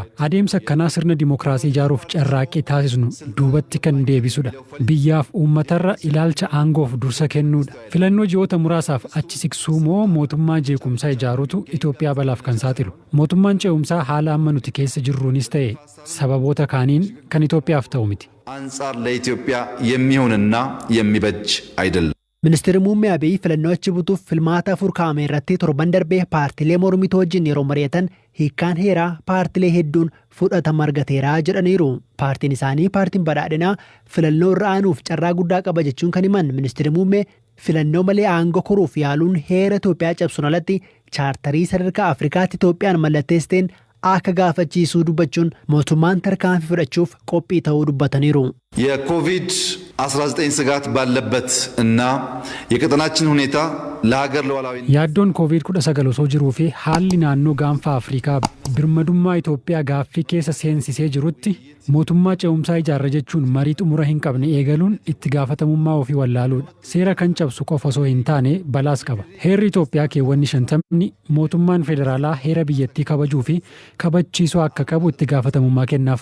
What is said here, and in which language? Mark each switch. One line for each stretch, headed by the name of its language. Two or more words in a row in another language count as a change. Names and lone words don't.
Oromo: Adeemsa akkanaa sirna dimokiraasii ijaaruuf carraaqqii taasisnu duubatti kan deebisudha. Biyyaaf uummatarra ilaalcha aangoof dursa kennuudha. Filannoo ji'oota muraasaaf achi siqsuu moo mootummaa jeequmsaa ijaaruutu Itoophiyaa balaaf kan saaxilu. Mootummaan ce'umsaa haala amma nuti keessa jirruunis ta'e sababoota kaaniin kan Itoophiyaaf ta'u miti.
Amharic: አንጻር ለኢትዮጵያ የሚሆንና የሚበጅ አይደለም።
Oromo: Ministeerri muummee Abiy filannoo achi butuuf filmaata afur kaa'ame irratti torban darbee paartilee mormituu wajjin yeroo mari'atan hiikkaan heeraa paartilee hedduun fudhatama argateera jedhaniiru. Paartiin isaanii paartiin badhaadhinaa filannoo irra aanuuf carraa guddaa qaba jechuun kan himan ministeerri muummee filannoo malee aangoo koruuf yaaluun heera Itoophiyaa cabsuun alatti chaartarii sadarkaa Afrikaatti Itoophiyaan mallatteessiteen akka gaafachiisuu dubbachuun mootummaan tarkaanfii fudhachuuf qophii ta'uu dubbataniiru.
Amharic: የኮቪድ-19 ስጋት ባለበት እና የቀጠናችን ሁኔታ ለሀገር ሉዓላዊነት
Oromo: Yaaddoon COVID-19 osoo jiruu fi haalli naannoo gaanfa Afrikaa birmadummaa Itoophiyaa gaaffii keessa seensisee jirutti mootummaa ce'umsaa ijaarra jechuun marii xumura hin qabne eegaluun itti gaafatamummaa ofii wallaaluudha. Seera kan cabsu qofa osoo hin taane balaas qaba. Heerri Itoophiyaa keewwanni 50 mootummaan federaalaa heera biyyattii kabajuu fi kabachiisuu akka qabu itti gaafatamummaa kennaaf.